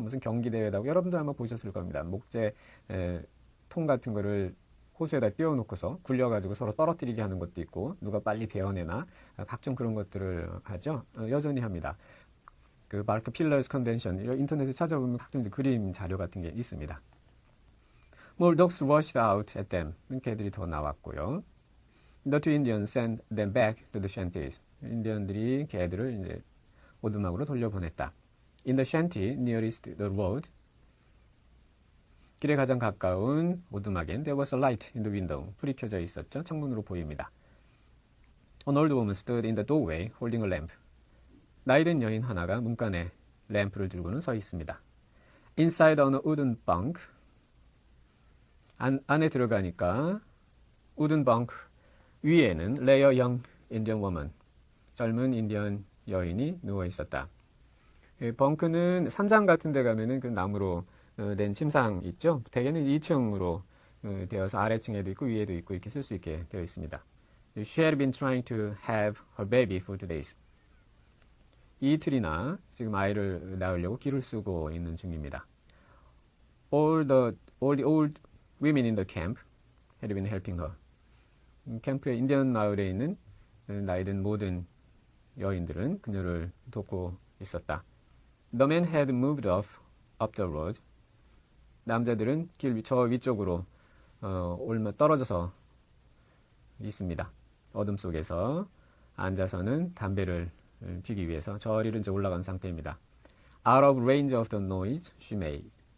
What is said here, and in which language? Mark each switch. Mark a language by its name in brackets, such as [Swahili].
[Korean] 무슨 경기 대회라고 여러분도 아마 보셨을 겁니다. 목재 통 같은 거를 호수에다 띄워놓고서 굴려가지고 서로 떨어뜨리게 하는 것도 있고 누가 빨리 베어내나 각종 그런 것들을 하죠. 여전히 합니다. 그 bark pillars convention 인터넷에 찾아보면 각종 그림 자료 같은 게 있습니다. [English] More dogs rushed out at them. [Korean] 개들이 더 나왔고요. [English] The two Indians sent them back to the shanties. [Korean] 인디언들이 개들을 이제 오두막으로 돌려보냈다. [English] In the shanty nearest the road. [Korean] 길에 가장 가까운 오두막엔 [English] there was a light in the window. [Korean] 불이 켜져 있었죠. 창문으로 보입니다. [English] An old woman stood in the doorway holding a lamp. [Korean] 나이든 여인 하나가 문간에 램프를 들고는 서 있습니다. [English] Inside on a wooden bunk. [Korean] 안에 들어가니까 [English] wooden bunk 위에는 lay a young Indian woman. [Korean] 젊은 인디언 여인이 누워 있었다. 벙크는 산장 같은 데 가면은 그 나무로 된 침상 있죠. 대개는 2층으로 되어서 아래층에도 있고 위에도 있고 이렇게 쓸 수 있게 되어 있습니다. [English] She had been trying to have her baby for 2 days. [Korean] 이틀이나 지금 아이를 낳으려고 기를 쓰고 있는 중입니다. [English] All the old women in the camp had been helping her. [Korean] 캠프의 인디언 마을에 있는 나이든 모든 여인들은 그녀를 돕고 있었다. [English] The men had moved off up the road. [Korean] 남자들은 저 위쪽으로 떨어져서 있습니다. 어둠 속에서 앉아서는 담배를 피기 위해서 저리로 이제 올라간 상태입니다. [English] Out of range of the noise she made.